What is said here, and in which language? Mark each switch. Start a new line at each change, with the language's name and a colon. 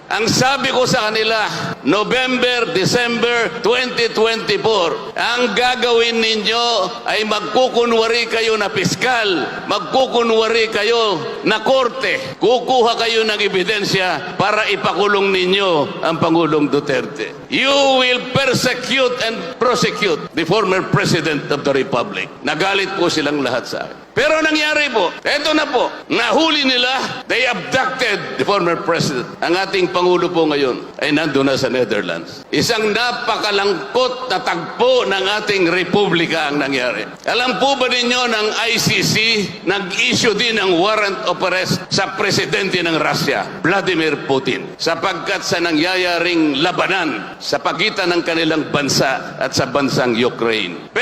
Filipino: Ang sabi ko sa kanila, November, December 2024, ang gagawin ninyo ay magkukunwari kayo na piskal, magkukunwari kayo na korte, kukuha kayo ng ebidensya para ipakulong ninyo ang Pangulong Duterte.
English: You will persecute and prosecute the former President of the Republic.
Filipino: Nagalit po silang lahat sa akin. Pero nangyari po, eto na po, nahuli nila,
English: they abducted the former president.
Filipino: Ang ating Pangulo po ngayon ay nandun na sa Netherlands. Isang napakalangkot na tagpo ng ating Republika ang nangyari. Alam po ba ninyo ng ICC, nag-issue din ng warrant of arrest sa presidente ng Russia, Vladimir Putin, sapagkat sa nangyayaring labanan sa pagitan ng kanilang bansa at sa bansang Ukraine.